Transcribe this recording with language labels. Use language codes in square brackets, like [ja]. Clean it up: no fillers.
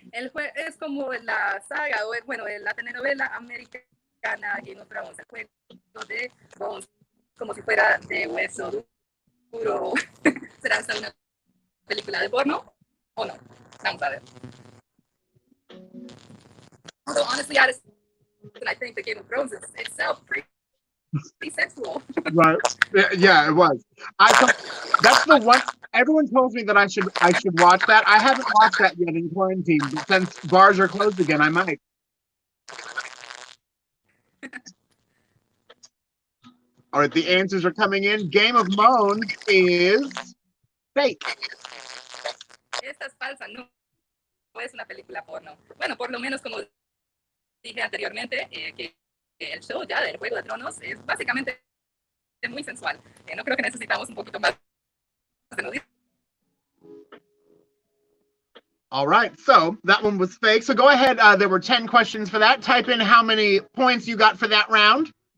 [es] El juego es como la saga, o bueno, la telenovela americana Game of Thrones, el juego de Bones, como si fuera de hueso duro. ¿Será esta una película de porno o no? Vamos a ver. [en] Although honestly, I think the Game of Thrones is itself pretty sexual. Right. Yeah, it was. I thought that's the one. Everyone tells me that I should watch that. I haven't watched that yet in quarantine, but since bars are closed again, I might. All right, the answers are coming in. Game of Moans is fake. [es] Esta es falsa, no es una película porno. Bueno, por lo menos como dije anteriormente, que el show ya del Juego de Tronos es básicamente muy sensual. No creo que necesitamos un poquito más de nudismo. [en] All right, so that one was fake. So go ahead. There were 10 questions for that. Type in how many points you got for that round.